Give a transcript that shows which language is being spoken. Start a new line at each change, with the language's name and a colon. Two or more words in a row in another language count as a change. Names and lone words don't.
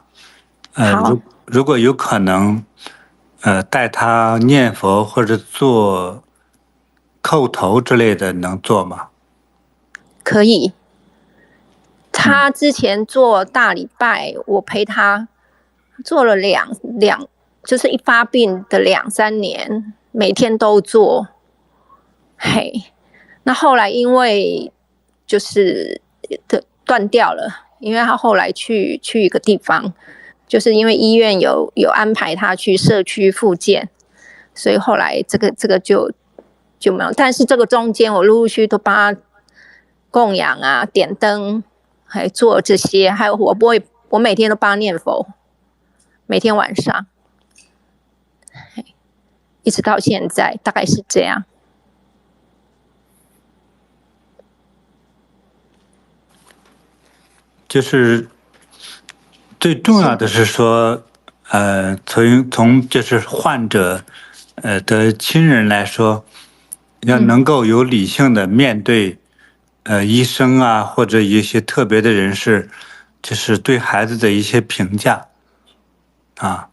Chinese: 如果有可能，帶他念佛或者做叩頭之類的，能做嗎？可以。他之前做大禮拜，我陪他做了就是一發病的2-3年，每天都做。那後來因為就是斷掉了，因為他後來去一個地方，就是因為醫院有安排他去社區復健，所以後來這個就沒有。但是這個中間我陸陸續續都幫他供養啊、點燈，還做這些，還有我每天都幫他念佛，每天晚上，一直到現在大概是這樣。就是最重要的是說，從就是患者的親人來說，要能夠有理性的面對醫生啊，或者一些特別的人士，就是對孩子的一些評價啊。